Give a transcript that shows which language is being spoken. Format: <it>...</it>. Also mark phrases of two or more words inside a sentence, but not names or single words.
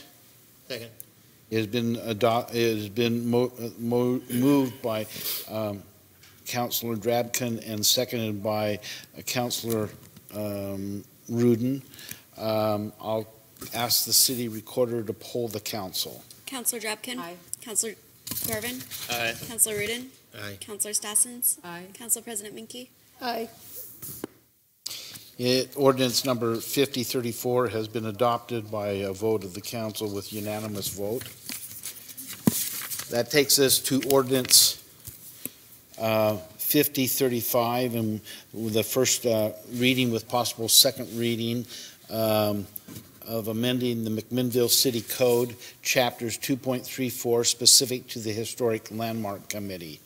<en>Second. It has been moved by Councilor Drabkin and seconded by Councilor Rudin. I'll ask the city recorder to poll the council. Councilor Drabkin. Aye. Councilor Garvin. Aye. Councilor Rudin. Aye. Councilor Stassens. Aye. Council President Minke. Aye. Ordinance number 5034 has been adopted by a vote of the council with unanimous vote. That takes us to ordinance 5035, and the first reading with possible second reading of amending the McMinnville City Code, chapters 2.34, specific to the Historic Landmark Committee.</en>